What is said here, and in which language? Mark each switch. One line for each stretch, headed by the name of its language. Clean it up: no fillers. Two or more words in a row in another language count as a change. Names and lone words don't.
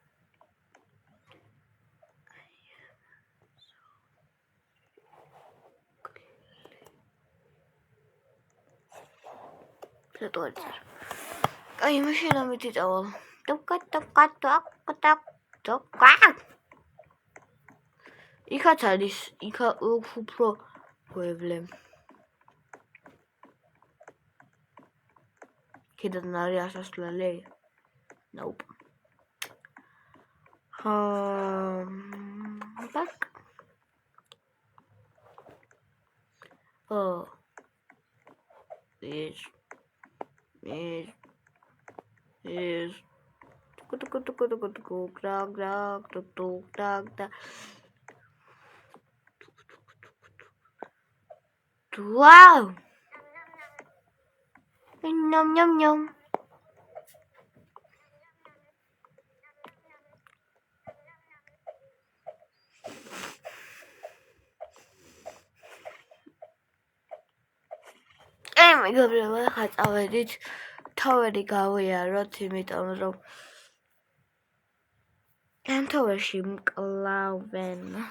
Georgian: აი, მაშინ ამით იწავალ. იქაც არის, იქა უფრო ვევლე. კიდევ არის ასასვლელი?
English: Nope. Back. Oh. Yes. Wow. Nom.
Georgian: მეგობრებო, ხა წავედით, თავები გავიაროთ, იმიტომ რომ ამ თავში მკლავენ.